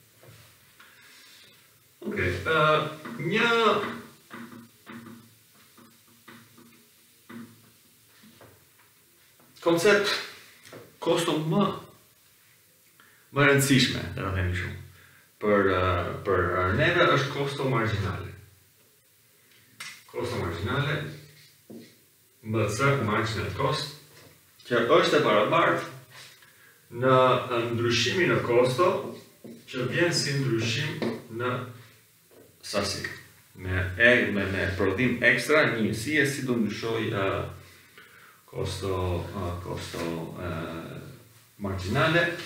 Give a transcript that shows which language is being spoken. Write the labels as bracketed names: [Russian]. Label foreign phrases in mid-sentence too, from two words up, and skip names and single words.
[Albanian] Okej, një koncept kosto më rëndësishme, le ta themi kështu, për neve është kosto marginale. Kosto marginale, [English] MC marginal cost, [Albanian] që është e barabartë në ndryshimin e kosto që vjen si ndryshim në sasi. Me prodhim ekstra, një njësie si do ndryshoj kosto marginale.